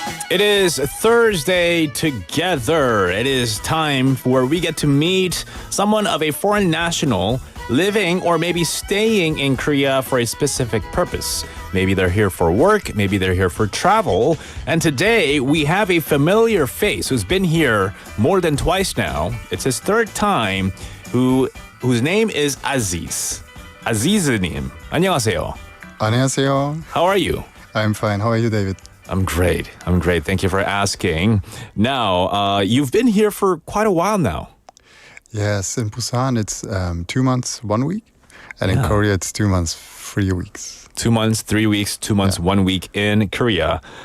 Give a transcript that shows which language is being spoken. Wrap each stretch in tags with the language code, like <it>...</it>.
<en>It is Thursday Together. It is time where we get to meet someone of a foreign national living or maybe staying in Korea for a specific purpose. Maybe they're here for work, maybe they're here for travel. And today we have a familiar face who's been here more than twice now. It's his third time, whose name is Aziz.</en> <ko>Aziz님, 안녕하세요. 안녕하세요.</ko> <en>How are you? I'm fine. How are you, David? I'm great. Thank you for asking. Now, you've been here for quite a while now. Yes, in Busan it's 2 months, 1 week. And in Korea it's 2 months, 3 weeks. 2 months, 3 weeks, 2 months, 1 week in Korea.</en>